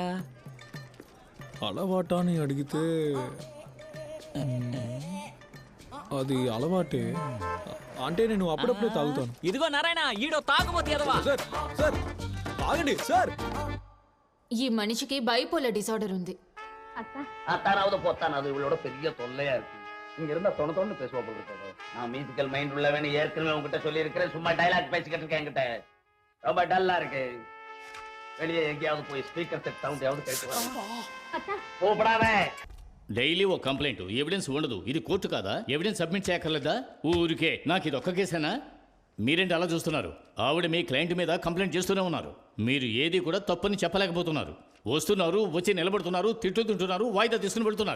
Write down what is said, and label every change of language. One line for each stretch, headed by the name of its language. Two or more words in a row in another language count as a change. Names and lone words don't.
Telugu: అలవాటా అని అడిగితే అది అలవాటే. అంటే నేను అప్పుడప్పుడే తాగుతాను. ఇదిగో నారాయణ, ఈడో తాగుబోతు ఎదవా. సార్ ఆగండి సార్. ఈ మనిషికి
English: bipolar disorder
Telugu: ఉంది.
Tamil: அத்தானாவது பொத்தானாவது இவளோட பெரிய தொல்லையா இருக்கு. இங்க இருந்தா தொண பேசுவா போல இருக்காது. நான்
English: musical mind
Tamil: உள்ளவனே ஏற்கனவே உங்ககிட்ட சொல்லி இருக்கிறேன். சும்மா டைலாக் பேசிக்கிட்டு இருக்கேன். என்கிட்ட ரொம்ப டல்லா இருக்கு. வெளியே எங்கேயாவது போய்
English: speaker set sound
Tamil: யாவது கேட்டு கூப்பிடாத.
Telugu: డైలీ ఓ కంప్లైంట్, ఎవిడెన్స్ ఉండదు. ఇది కోర్టు కాదా?
English: evidence submit
Telugu: చేయక్కర్లేదా? ఊరికే నాకు ఇది ఒక్క కేసేనా? మీరేంటి అలా చూస్తున్నారు? ఆవిడ మీ క్లయింట్ మీద కంప్లైంట్ చేస్తూనే ఉన్నారు. మీరు ఏది కూడా తప్పని చెప్పలేకపోతున్నారు. వస్తున్నారు, వచ్చి నిలబడుతున్నారు, తింటున్నారు, వాయిదా తీసుకుని వెళ్తున్నారు.